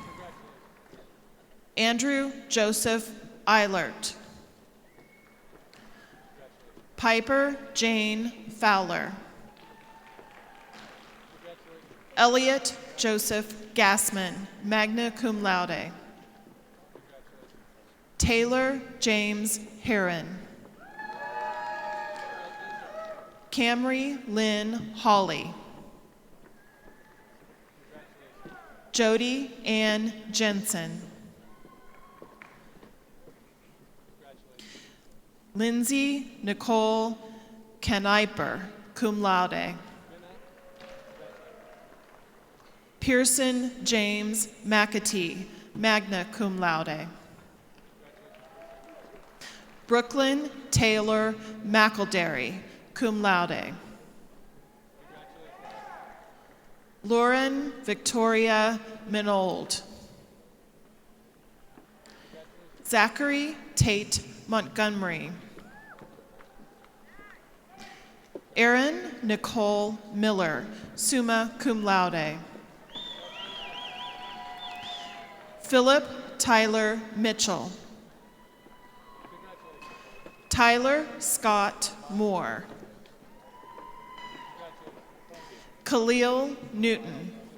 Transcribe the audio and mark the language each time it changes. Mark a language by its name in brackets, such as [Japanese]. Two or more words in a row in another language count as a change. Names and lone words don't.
[English] Andrew Joseph Eilert, Piper Jane Fowler, Elliot Joseph Gassman, [Latin] magna cum laude, [English] Taylor James Heron, Camry Lynn Hawley, Jody Ann Jensen, Lindsay Nicole Kaniper, [Latin] cum laude, [English] Pearson James McAtee, [Latin] magna cum laude, [English] Brooklyn Taylor McElderry, [Latin] cum laude, [English] Lauren Victoria Minold, Zachary Tate Montgomery, Erin Nicole Miller, [Latin] summa cum laude, [English] Philip Tyler Mitchell, Tyler Scott Moore, Khalil Newton,